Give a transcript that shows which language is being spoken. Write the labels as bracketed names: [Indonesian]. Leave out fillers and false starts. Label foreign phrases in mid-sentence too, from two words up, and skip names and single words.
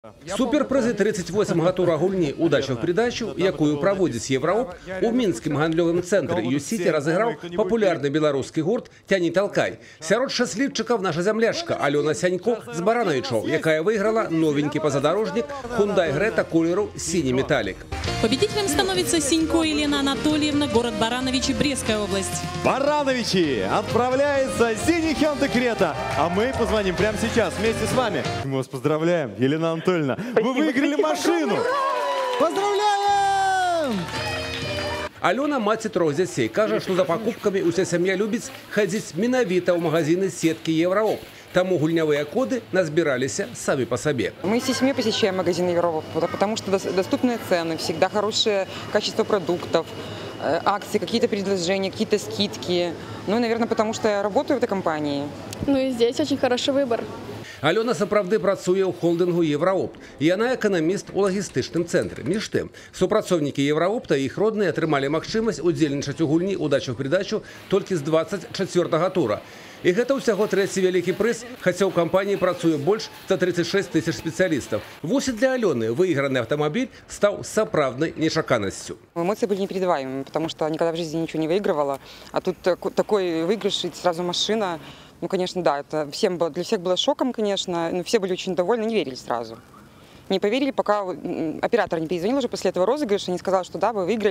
[Belarusian] Суперпризы 38-га тура гульні «Удача в придачу», якую праводзіць Евраоп, у мінскім гандлёвым цэнтры «Ю-Сіці» разыграў папулярны беларускі гурт «Тяни толкай». Сярод шчаслівчыкаў наша зямлячка Алёна Сянько з Барановичаў, якая [Russian] выиграла новенький позадорожник [Belarusian] Hyundai Greta колеру [Russian] «Синий металлик». Победителем становится Синько Елена Анатольевна, город Барановичи, Брестская область. Барановичи, отправляется синий Hyundai Creta, а мы позвоним прямо сейчас вместе с вами. Мы вас поздравляем, Елена Анатольевна, вы выиграли машину. Поздравляем! [Belarusian] Алёна маці трох дзяцей, кажа, што за пакупкамі ўся сям'я любіць хадзіць менавіта ў магазины сеткі Евраоп. Таму гульнявыя коды назбіраліся [Russian] сами по себе. Мы всей семьей посещаем магазины Евраоп, потому что доступные цены, всегда хорошее качество продуктов, акции, какие-то предложения, какие-то скидки. Ну и, наверное, потому что я работаю в этой компании. Ну и здесь очень хороший выбор. [Belarusian] Алёна сапраўды працуе ў холдынгу Евраопт. Яна эканаміст у лагістычным цэнтры. Між тым, супрацоўнікі Евраопта і іх родныя атрымалі магчымасць удзельнічаць у гульні «Удача в придачу» толькі з 24-га тура. І гэта ўсяго трэці вялікі прыз, хаця ў кампаніі працуе больш за 36 тысяч спецыялістаў. Вось і для Алёны выйграны аўтамабіль стаў сапраўднай нечаканасцю. [Russian] Эмоции были непередаваемыми, потому что никогда в жизни ничего не выигрывала. А тут такой выигрыш и сразу машина. Ну, конечно, да, это для всех было шоком, конечно. Но все были очень довольны, не верили сразу. Не поверили, пока оператор не перезвонил уже после этого розыгрыша, не сказал, что да, вы выиграли.